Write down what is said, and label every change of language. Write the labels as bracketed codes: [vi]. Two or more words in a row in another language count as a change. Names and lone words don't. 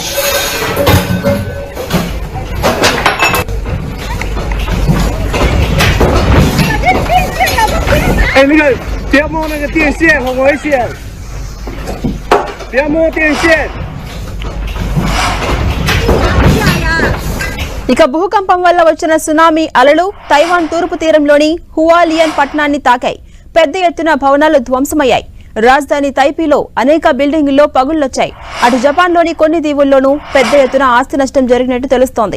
[zh] 哎，那个不要摸那个电线，很危险！不要摸电线。 [te] ఇక భూకంపం వల్ల వచ్చిన సునామీ అలలు తైవాన్ తూర్పు తీరంలోని హువాలియన్ పట్టణాన్ని తాకాయి. పెద్ద ఎత్తున భవనాలు ధ్వంసమయ్యాయి. రాజధాని తైపీలో అనేక బిల్డింగుల్లో పగుళ్లొచ్చాయి. అటు జపాన్లోని కొన్ని దీవుల్లోనూ పెద్ద ఎత్తున ఆస్తి నష్టం జరిగినట్టు తెలుస్తోంది.